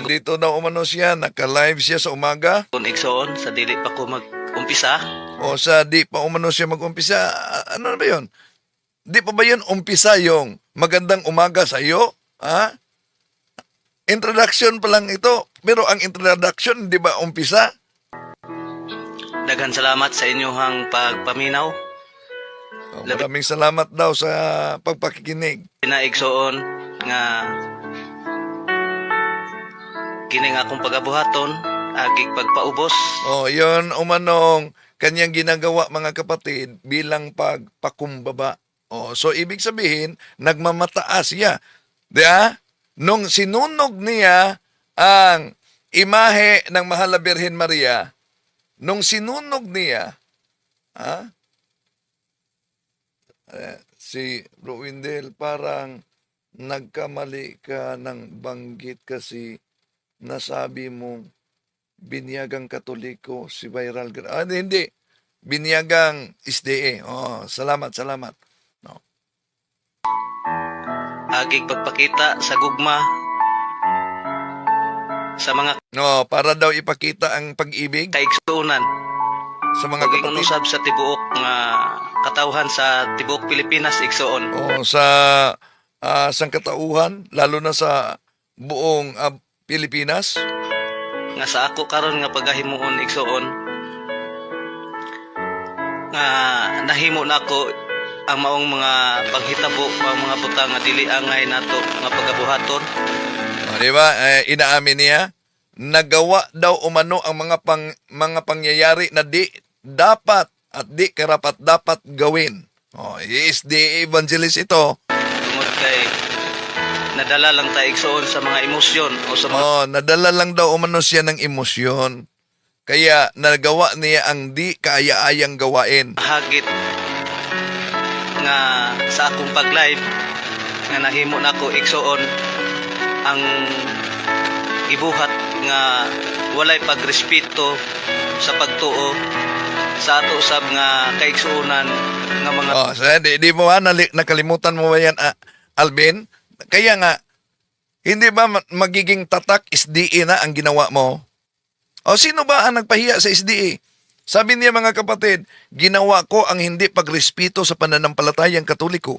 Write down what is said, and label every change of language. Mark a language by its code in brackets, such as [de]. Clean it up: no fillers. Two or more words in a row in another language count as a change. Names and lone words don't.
[tl] Nandito na umano siya, naka-live siya sa umaga. [ceb] Kung igsoon, sa dili pa ko mag-umpisa. Sa di pa umano siya mag-umpisa. [tl] Ano na ba yun? Di pa ba yun umpisa yung magandang umaga sa iyo? Introduction pa lang ito. Pero ang introduction, di ba umpisa? [ceb] Daghan salamat sa inyong pagpaminaw. [tl] Maraming salamat daw sa pagpakikinig. [ceb] Pinaigsoon nga kining akong pagabuhaton, agig pagpaubos. [tl] Yun umanong kanyang ginagawa mga kapatid bilang pagpakumbaba. So ibig sabihin, nagmamataas siya. Diba? Nung sinunog niya ang imahe ng Mahal na Birhen Maria, nung sinunog niya, si Ruindel, parang nagkamali ka ng banggit kasi nasabi mong binyagang Katoliko si Viral. Hindi. Binyagang SDA. Salamat. [ceb] Agig pagpakita sa gugma sa mga [tl] No, para daw ipakita ang pag-ibig [ceb] kaigsuunan sa mga ug [tl] kapatid. [ceb] inusab sa tibuok nga katawhan sa tibuok Pilipinas igsuon. [tl] O sa sangkatauhan, lalo na sa buong Pilipinas. [ceb] Nga sa ako karon nga pagahimuon igsuon nga nahimo na ako ang maong mga panghitabo, ang mga butang nga dili angay nato nga pagabuhaton. [tl] O, di ba? Inaamin niya, nagawa daw umano ang mga pangyayari na di dapat at di karapat dapat gawin. O, [en] is the evangelist ito. [ceb] Tungod kay nadala lang ta igsuon sa mga emosyon o sa mga [tl] Nadala lang daw umano siya ng emosyon. Kaya nagawa niya ang di kaaya-ayang gawain. [ceb] hagit nga sa akong pag-live nga nahimo nako igsuon ang gibuhat nga walay pagrespeto sa pagtuo sa ato usab nga kaigsuonan nga mga [tl] So, di mo nakalimutan mo ba yan, Alvin? Kaya nga, hindi ba magiging tatak SDA na ang ginawa mo? O sino ba ang nagpahiya sa SDA? Sabi niya mga kapatid, ginawa ko ang hindi pagrespeto sa pananampalatayang Katoliko.